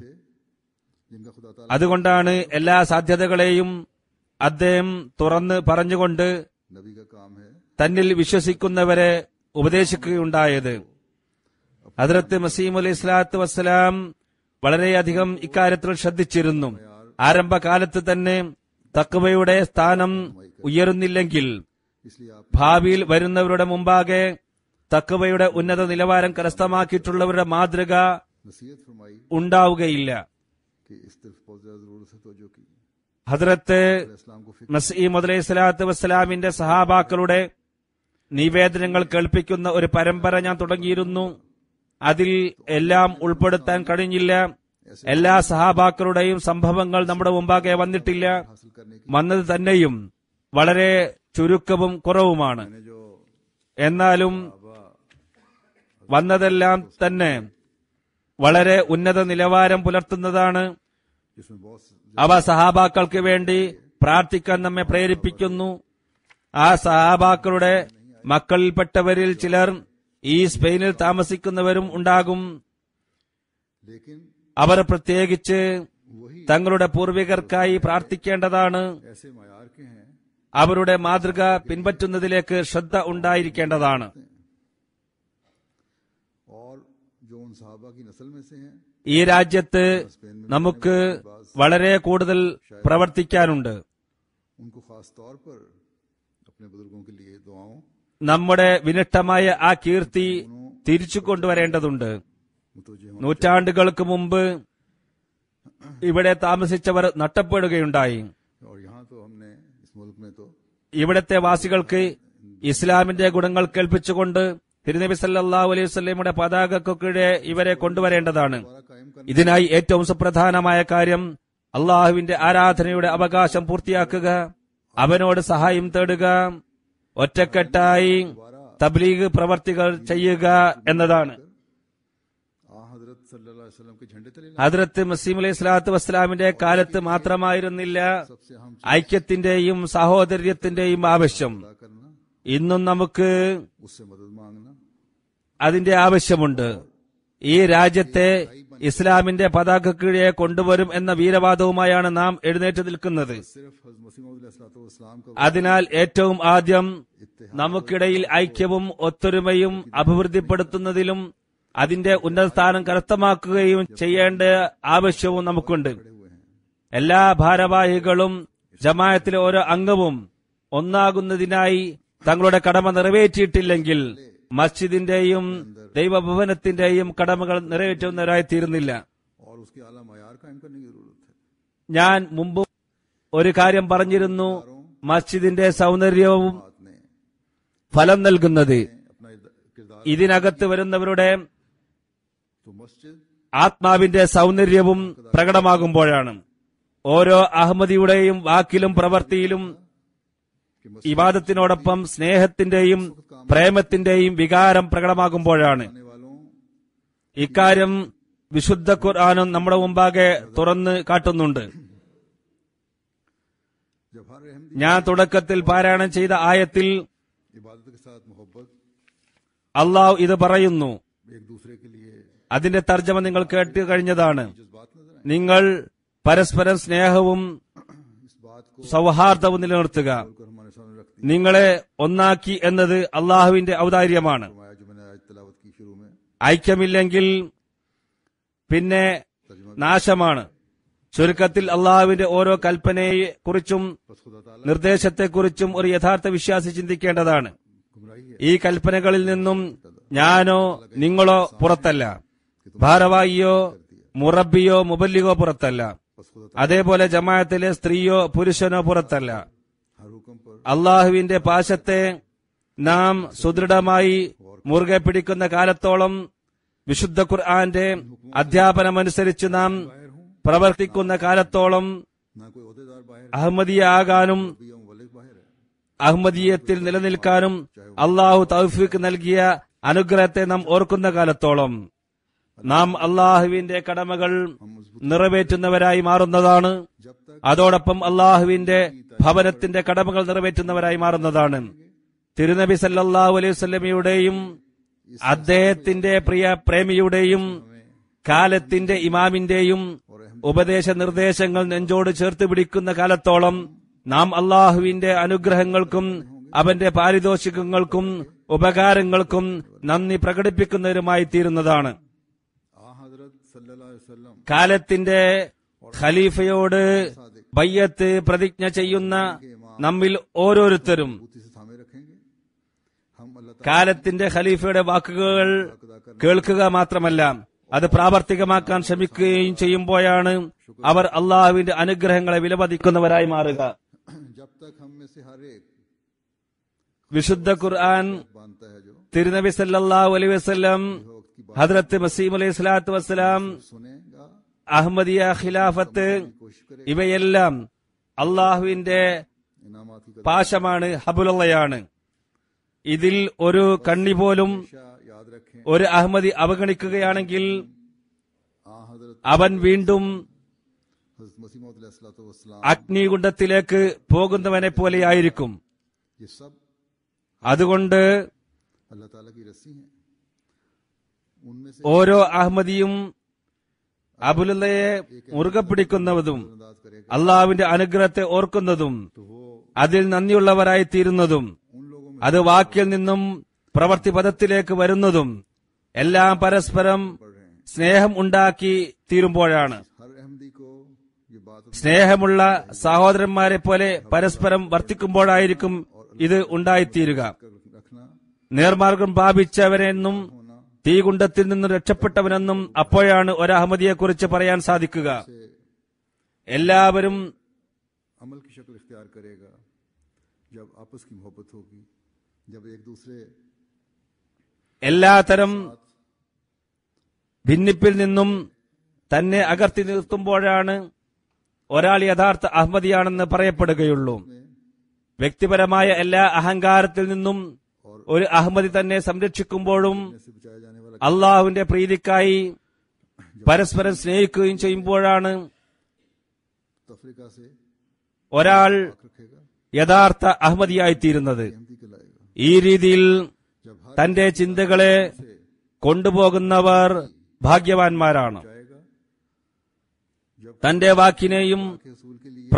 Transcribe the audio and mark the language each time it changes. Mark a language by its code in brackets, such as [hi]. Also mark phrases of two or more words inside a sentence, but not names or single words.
[ur] جن کا خدا تعالیٰ [ml] അതുകൊണ്ടാണ് എല്ലാ സാധ്യതകളെയും അദ്ദേഹം തുറന്ന് പറഞ്ഞുകൊണ്ട് [ur] نبی کا کام ہے. [ml] തന്നിൽ വിശ്വസിക്കുന്നവരെ ഉപദേശിക്കുകയുണ്ടായത്. ഹദ്റത്ത് മസീഹ് [ar] عليه الصلاة والسلام [ml] വളരെയധികം ഇക്കാര്യത്തിൽ ശ്രദ്ധിച്ചിരുന്നു. ആരംഭകാലത്ത് തന്നെ തഖ്വയുടെ സ്ഥാനം ഉയരുന്നില്ലെങ്കിൽ [ur] اس لیے آپ [ml] ഭാവിയിൽ വരുന്നവരുടെ മുമ്പാകെ തഖ്വയുടെ ഉന്നത നിലവാരം കരസ്ഥമാക്കിയിട്ടുള്ളവരുടെ മാതൃക [ur] نصیحت فرمائی [ml] ഉണ്ടാവുകയില്ല. [ur] کہ اس طرف بہت زیادہ ضرورت ہے توجہ کی. [ml] ഹദ്റത്ത് [ur] اسلام کو فکر [ml] മസീഹ് [ar] عليه الصلاة والسلام [ml] സഹാബാക്കളുടെ നിവേദനങ്ങൾ കേൾപ്പിക്കുന്ന ഒരു പരമ്പര ഞാൻ തുടങ്ങിയിരുന്നു. അതിൽ എല്ലാം ഉൾപ്പെടുത്താൻ കഴിഞ്ഞില്ല. എല്ലാ സഹാബാക്കളുടെയും സംഭവങ്ങൾ നമ്മുടെ മുമ്പാകെ വന്നിട്ടില്ല. [ur] حاصل کرنے کی [ml] വന്നത് തന്നെയും വളരെ ചുരുക്കവും കുറവുമാണ്. [ur] میں نے جو [ml] എന്നാലും വന്നതെല്ലാം തന്നെ വളരെ ഉന്നത നിലവാരം പുലർത്തുന്നതാണ്. [ur] جس میں بہت [ml] അവ സഹാബാക്കൾക്ക് വേണ്ടി പ്രാർത്ഥിക്കാൻ നമ്മെ പ്രേരിപ്പിക്കുന്നു. ആ സഹാബാക്കളുടെ മക്കളിൽപ്പെട്ടവരിൽ ചിലർ ഈ സ്പെയിനിൽ താമസിക്കുന്നവരും ഉണ്ടാകും. [ur] لیکن [ml] അവർ പ്രത്യേകിച്ച് [ur] وہی [ml] തങ്ങളുടെ പൂർവികർക്കായി പ്രാർത്ഥിക്കേണ്ടതാണ്. [ur] ایسے معیار کے ہیں [ml] അവരുടെ മാതൃക പിൻപറ്റുന്നതിലേക്ക് ശ്രദ്ധ ഉണ്ടായിരിക്കേണ്ടതാണ്. [ur] اور جو ان صحابہ کی نسل میں سے ہیں [ml] ഈ രാജ്യത്ത് നമുക്ക് വളരെ കൂടുതൽ പ്രവർത്തിക്കാനുണ്ട്. [ur] ان کو خاص طور پر اپنے بزرگوں کے لیے دعاؤں [ml] നമ്മുടെ വിനിഷ്ടമായ ആ കീർത്തി തിരിച്ചു കൊണ്ടുവരേണ്ടതുണ്ട്. [ur] متوجہ [ml] നൂറ്റാണ്ടുകൾക്ക് മുമ്പ് ഇവിടെ താമസിച്ചവർ നഷ്ടപ്പെടുകയുണ്ടായി. [ur] اور یہاں تو ہم نے اس ملک میں تو [ml] ഇവിടത്തെ വാസികൾക്ക് ഇസ്ലാമിന്റെ ഗുണങ്ങൾ കേൾപ്പിച്ചുകൊണ്ട് തിരുനബി [ar] صلى الله عليه وسلم [ml] പതാകയ്ക്ക് ഇവരെ കൊണ്ടുവരേണ്ടതാണ്. ഇതിനായി ഏറ്റവും സുപ്രധാനമായ കാര്യം അള്ളാഹുവിന്റെ ആരാധനയുടെ അവകാശം പൂർത്തിയാക്കുക, അവനോട് സഹായം തേടുക, ഒറ്റക്കെട്ടായി തബ്ലീഗ് പ്രവർത്തികൾ ചെയ്യുക എന്നതാണ്. [ur] حضرت [ar] صلى الله عليه وسلم [ur] کے جھنڈے تلے [ml] ഹദ്രത്ത് മസീഹ് [ar] عليه الصلاة والسلام [ml] കാലത്ത് മാത്രമായിരുന്നില്ല [ur] سب سے ہم [ml] ഐക്യത്തിന്റെയും സഹോദര്യത്തിന്റെയും ആവശ്യം. [ur] ادا کرنا, [ml] ഇന്നും നമുക്ക് [ur] اس سے مدد مانگنا, [ml] അതിന്റെ ആവശ്യമുണ്ട്. ഈ രാജ്യത്തെ ഇസ്ലാമിന്റെ പതാക കീഴെ കൊണ്ടുവരും എന്ന വീരവാദവുമായാണ് നാം എഴുന്നേറ്റ് നിൽക്കുന്നത്. [ur] صرف حضرت مسیح موعود علیہ السلام کا [ml] അതിനാൽ ഏറ്റവും ആദ്യം നമുക്കിടയിൽ ഐക്യവും ഒത്തൊരുമയും അഭിവൃദ്ധിപ്പെടുത്തുന്നതിലും അതിന്റെ ഉന്നതസ്ഥാനം കരസ്ഥമാക്കുകയും ചെയ്യേണ്ട ആവശ്യവും നമുക്കുണ്ട്. എല്ലാ ഭാരവാഹികളും ജമാഅത്തിലെ ഓരോ അംഗവും ഒന്നാകുന്നതിനായി തങ്ങളുടെ കടമ നിറവേറ്റിയിട്ടില്ലെങ്കിൽ മസ്ജിദിന്റെയും ദൈവഭവനത്തിന്റെയും കടമകൾ നിറവേറ്റുന്നവരായി തീരുന്നില്ല. [ur] اور اس کے اعلیٰ معیار قائم کرنے کی ضرورت ہے. [ml] ഞാൻ മുമ്പ് ഒരു കാര്യം പറഞ്ഞിരുന്നു, മസ്ജിദിന്റെ സൗന്ദര്യവും [ur] بات نے [ml] ഫലം നൽകുന്നത് [ur] اپنا کردار [ml] ഇതിനകത്ത് വരുന്നവരുടെ [ur] تو مسجد [ml] ആത്മാവിന്റെ സൗന്ദര്യവും പ്രകടമാകുമ്പോഴാണ്. ഓരോ അഹമ്മദിയുടെയും വാക്കിലും പ്രവൃത്തിയിലും [ur] کہ [ml] ഇബാദത്തിനോടൊപ്പം സ്നേഹത്തിന്റെയും പ്രേമത്തിന്റെയും വികാരം പ്രകടമാകുമ്പോഴാണ്. [ur] مسجد والوں [ml] ഇക്കാര്യം വിശുദ്ധ ഖുർആനും നമ്മുടെ മുമ്പാകെ തുറന്ന് കാട്ടുന്നുണ്ട്. [ur] جب ہر احمدی [ml] ഞാൻ തുടക്കത്തിൽ പാരായണം ചെയ്ത ആയത്തിൽ [ur] عبادت کے ساتھ محبت [ml] അള്ളാഹു ഇത് പറയുന്നു. [ur] ایک دوسرے کے لیے [ml] അതിന്റെ തർജ്ജമ നിങ്ങൾ കേട്ട് കഴിഞ്ഞതാണ്. [ur] جذبات نظر آئے, [ml] നിങ്ങൾ പരസ്പരം സ്നേഹവും [ur] اس بات کو [ml] സൗഹാർദ്ദവും നിലനിർത്തുക. [ur] کر ہمارے سامنے رکھتی [ml] നിങ്ങളെ ഒന്നാക്കി എന്നത് അള്ളാഹുവിന്റെ ഔദാര്യമാണ്. [ur] فرمایا جو میں نے آج تلاوت کی شروع میں [ml] ഐക്യമില്ലെങ്കിൽ പിന്നെ നാശമാണ്. ചുരുക്കത്തിൽ അള്ളാഹുവിന്റെ ഓരോ കൽപ്പനയെക്കുറിച്ചും [ur] بس خدا تعالیٰ [ml] നിർദ്ദേശത്തെക്കുറിച്ചും ഒരു യഥാർത്ഥ വിശ്വാസി ചിന്തിക്കേണ്ടതാണ്. [ur] گمراہی ہے. [ml] ഈ കൽപ്പനകളിൽ നിന്നും ഞാനോ നിങ്ങളോ പുറത്തല്ല, ഭാരവാഹിയോ മുറബിയോ മുബല്ലിഗോ പുറത്തല്ല, [ur] بس خدا [ml] അതേപോലെ ജമാഅത്തിലെ സ്ത്രീയോ പുരുഷനോ പുറത്തല്ല. [ur] ہر حکم پر [ml] അള്ളാഹുവിന്റെ പാശത്തെ നാം സുദൃഢമായി മുറുകെ പിടിക്കുന്ന കാലത്തോളം, വിശുദ്ധ ഖുർആന്റെ അധ്യാപനമനുസരിച്ച് നാം പ്രവർത്തിക്കുന്ന കാലത്തോളം [ur] نہ کوئی عہدیدار باہر [ml] അഹമ്മദിയ ആകാനും [ur] بھی یا مبلغ باہر ہے. [ml] അഹമ്മദീയത്തിൽ നിലനിൽക്കാനും അള്ളാഹു തൗഫീഖ് നൽകിയ അനുഗ്രഹത്തെ നാം ഓർക്കുന്ന കാലത്തോളം നാം അള്ളാഹുവിന്റെ കടമകൾ നിറവേറ്റുന്നവരായി മാറുന്നതാണ്. [ur] جب تک [ml] അതോടൊപ്പം അള്ളാഹുവിന്റെ ഭവനത്തിന്റെ കടമകൾ നിറവേറ്റുന്നവരായി മാറുന്നതാണ്. തിരുനബി [ar] صلى الله عليه وسلم [ml] അദ്ദേഹത്തിന്റെ പ്രിയ പ്രേമിയുടെയും കാലത്തിന്റെ ഇമാമിന്റെയും ഉപദേശ നിർദ്ദേശങ്ങൾ നെഞ്ചോട് ചേർത്ത് പിടിക്കുന്ന കാലത്തോളം നാം അള്ളാഹുവിന്റെ അനുഗ്രഹങ്ങൾക്കും അവന്റെ പാരിതോഷികങ്ങൾക്കും ഉപകാരങ്ങൾക്കും നന്ദി പ്രകടിപ്പിക്കുന്നവരുമായി തീരുന്നതാണ്. [ar] حضرت صلى الله عليه وسلم [ml] കാലത്തിന്റെ ഖലീഫയോട് ബയ്യത്ത് പ്രതിജ്ഞ ചെയ്യുന്ന നമ്മിൽ ഓരോരുത്തരും [ur] بوتی سے تھامے رکھیں گے۔ ہم اللہ تعالیٰ [ml] കാലത്തിന്റെ ഖലീഫയുടെ വാക്കുകൾ കേൾക്കുക മാത്രമല്ല അത് പ്രാവർത്തികമാക്കാൻ ശ്രമിക്കുകയും ചെയ്യുമ്പോഴാണ് അവർ അള്ളാഹുവിന്റെ അനുഗ്രഹങ്ങളെ വിലമതിക്കുന്നവരായി മാറുക. [ur] جب تک ہم میں سے ہر ایک [ml] വിശുദ്ധ ഖുർആൻ [ur] باندھتا ہے جو [ar] തിരുനബി صلى الله عليه وسلم, [ur] وقت کی بات [ar] حضرة المسيح عليه الصلاة والسلام, [ur] سنے گا, [ml] അഹമ്മദിയ ഖിലാഫത്ത് [ur] کوشش کرے, [ml] ഇവയെല്ലാം അള്ളാഹുവിന്റെ [ur] انعامات کی قدر [ml] പാശമാണ്, ഹബുലുള്ളയാണ്. ഇതിൽ ഒരു കണ്ണി പോലും [ur] ہمیشہ یاد رکھیں. [ml] ഒരു അഹമ്മദി അവഗണിക്കുകയാണെങ്കിൽ [ur] حضرت [ml] അവൻ വീണ്ടും [ur] مسیح موعود علیہ السلام [ml] അഗ്നികുണ്ഡത്തിലേക്ക് പോകുന്നവനെ പോലെയായിരിക്കും. [ur] یہ سب [ml] അതുകൊണ്ട് [ur] اللہ تعالیٰ کی رسی ہے. ان میں سے [ml] ഓരോ അഹമ്മദിയും അബുലുള്ളയെ മുറുകെ പിടിക്കുന്നതും അള്ളാഹുവിന്റെ അനുഗ്രഹത്തെ ഓർക്കുന്നതും അതിൽ നന്ദിയുള്ളവരായി തീരുന്നതും അത് വാക്കിൽ നിന്നും പ്രവൃത്തിപഥത്തിലേക്ക് വരുന്നതും എല്ലാം പരസ്പരം സ്നേഹം ഉണ്ടാക്കി തീരുമ്പോഴാണ്. [ur] ہر احمدی کو یہ بات [ml] സ്നേഹമുള്ള സഹോദരന്മാരെ പോലെ പരസ്പരം വർത്തിക്കുമ്പോഴായിരിക്കും ഇത് ഉണ്ടായിത്തീരുക. [ur] رکھنا [ml] നേർമാർഗം പ്രാപിച്ചവനെന്നും തീകുണ്ടത്തിൽ നിന്ന് രക്ഷപ്പെട്ടവനെന്നും അപ്പോഴാണ് ഒരു അഹമ്മദിയെക്കുറിച്ച് പറയാൻ സാധിക്കുക. എല്ലാവരും [ur] عمل کی شکل اختیار کرے گا جب آپس کی محبت ہوگی، جب ایک دوسرے [ml] എല്ലാത്തരം ഭിന്നിപ്പിൽ നിന്നും തന്നെ അകർത്തി നിർത്തുമ്പോഴാണ് ഒരാൾ യഥാർത്ഥ അഹമ്മദിയാണെന്ന് പറയപ്പെടുകയുള്ളൂ. വ്യക്തിപരമായ എല്ലാ അഹങ്കാരത്തിൽ നിന്നും ഒരു അഹമ്മദി തന്നെ സംരക്ഷിക്കുമ്പോഴും [ur] سے بچایا جانے والا [ml] അള്ളാഹുവിന്റെ പ്രീതിക്കായി പരസ്പരം സ്നേഹിക്കുകയും ചെയ്യുമ്പോഴാണ് [ur] تفرقہ سے [ml] ഒരാൾ [ur] رکھے گا, [ml] യഥാർത്ഥ അഹമ്മദിയായിത്തീരുന്നത്. [ur] احمدی کہلائے گا. [ml] ഈ രീതിയിൽ [ur] جب ہر [ml] തന്റെ ചിന്തകളെ കൊണ്ടുപോകുന്നവർ ഭാഗ്യവാന്മാരാണ്. [ur] جائے گا، جب [ml] തന്റെ വാക്കിനെയും [ur] کے اصول کے لیے